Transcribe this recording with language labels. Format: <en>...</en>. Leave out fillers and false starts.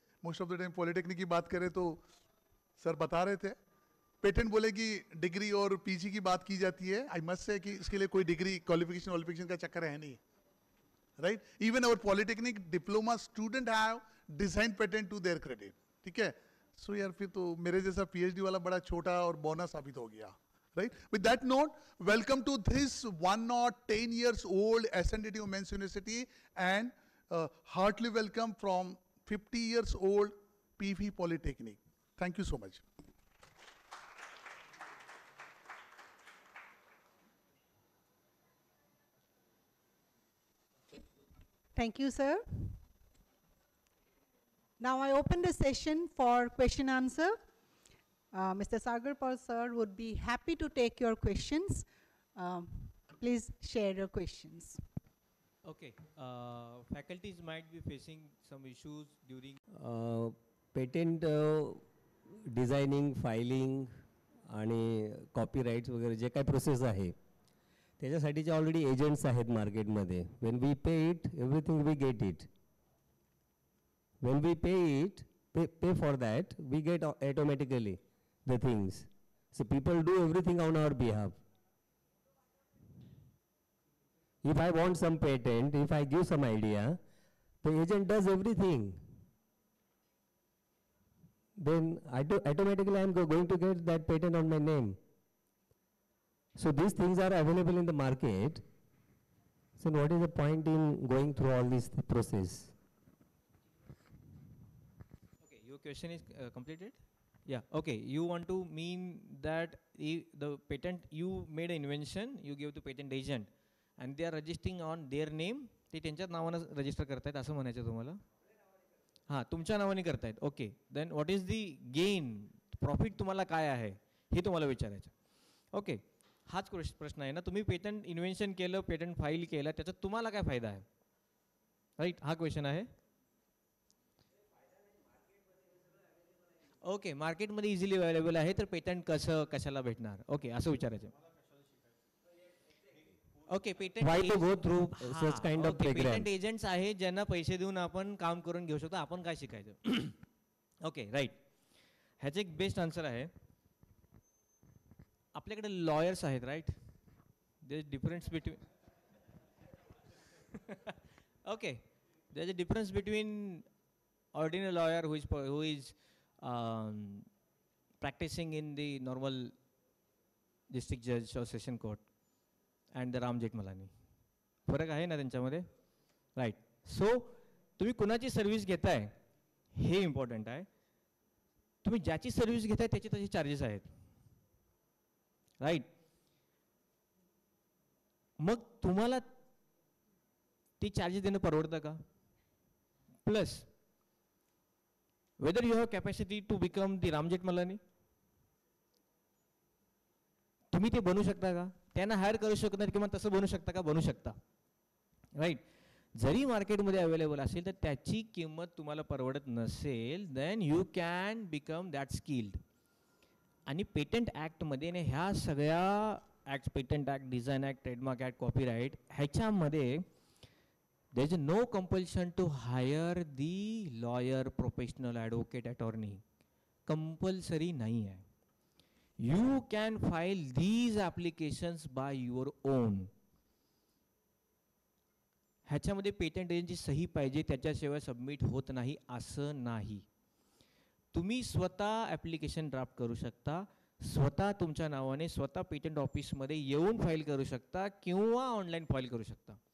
<hi>Most of the time polytechnic की बात करें तो सर बता रहे थे पेटेंट बोले कि डिग्री और पीजी की बात की जाती है.</hi> <en>I must say</en> <hi>कि इसके लिए कोई डिग्री क्वालिफिकेशन का चक्कर है नहीं, right?</hi> <en>Even our polytechnic diploma student have design patent to their credit.</en> <hi>ठीक है, सो यार फिर तो मेरे जैसा पीएचडी वाला बड़ा छोटा और बोनस साबित हो गया,</hi> <en>right? With that note, welcome to this 110 years old SNDT Women's University, and heartily welcome from 50 years old PV Polytechnic. Thank you so much. Thank you, sir. Now I open the session for question answer. Mr. Sagar Paul sir would be happy to take your questions. Please share your questions. Okay. Faculties might be facing some issues during.</en> <mr>Patent designing, filing आणि copyrights वगैरे जे काही process आहे त्याच्यासाठीचे already agents आहेत मार्केटमध्ये.</mr> <en>When we pay it everything we get it. When we pay it pay for that we get automatically the things. So people do everything on our behalf. If I want some patent, if I give some idea, the agent does everything. Then automatically I am going to get that patent on my name. So these things are available in the market. So what is the point in going through all this process? Okay, your question is completed? Yeah, okay. You want to mean that the patent, you made an invention, you give to patent agent, and they are registering on their name.</en> <mr>ते त्यांच्याच नावानं register करतायत असं म्हणायचं तुम्हाला? हां, तुमच्या नावाने करतायत.</mr> <en>okay, then what is the gain,</en> <mr>profit तुम्हाला काय आहे हे तुम्हाला विचारायचं. ओके, हाच प्रश्न आहे ना. तुम्ही पेटंट इन्व्हेन्शन केलं, पेटंट फाईल केलं, त्याचा तुम्हाला काय फायदा आहे, राईट? हा क्वेश्चन आहे. ओके, मार्केटमध्ये इझिली अवेलेबल आहे, तर पेटंट कसं कशाला भेटणार? ओके, असं विचारायचं. Okay, patent</mr> <en>Why to go through such kind of program?</en> <mr>Patent agents आहे ज्यांना पैसे देऊन आपण काम करून घेऊ शकतो. आपण काय शिकायचं? Okay, right. ह्याचं एक बेस्ट आन्सर आहे. आपल्याकडे लॉयर्स आहेत, right?</mr> <en>There is difference between okay, there is a difference between ordinary lawyer who is practicing in the normal district judge or session court and the Ram Jethmalani.</en> <mr>फरक आहे ना त्यांच्यामध्ये, right? So तुम्ही कुणाची service घेताय हे important आहे. तुम्ही ज्याची सर्व्हिस घेताय त्याचे तसे चार्जेस आहेत, राईट? मग तुम्हाला ती चार्जेस देणं परवडतं का? Plus</mr> <en>whether you have capacity to become the Ram Jethmalani,</en> <mr>तुम्ही ते बनू शकता का? त्यांना हायर करू शकत नाही किंवा तसं बनू शकता का? बनू शकता, राईट? जरी मार्केटमध्ये अवेलेबल असेल तर त्याची किंमत तुम्हाला परवडत नसेल,</mr> <en>Then you can become that skilled.</en> <mr>आणि पेटंट ॲक्टमध्ये ना ह्या सगळ्या act, patent act, design act, trademark act, copyright, ह्याच्यामध्ये</mr> <en>there is no compulsion to hire the lawyer, professional, advocate, attorney.</en> <hi>Compulsory नहीं है.</hi> <en>You can file these applications by your own.</en> <mr>ह्याच्यामध्ये patent एजंटची सही पाहिजे, त्याच्याशिवाय सबमिट होत नाही असं नाही. तुम्ही स्वतः ॲप्लिकेशन ड्राफ्ट करू शकता, स्वतः तुमच्या नावाने स्वतः पेटंट ऑफिसमध्ये येऊन फाईल करू शकता किंवा ऑनलाईन फाईल करू शकता.</mr>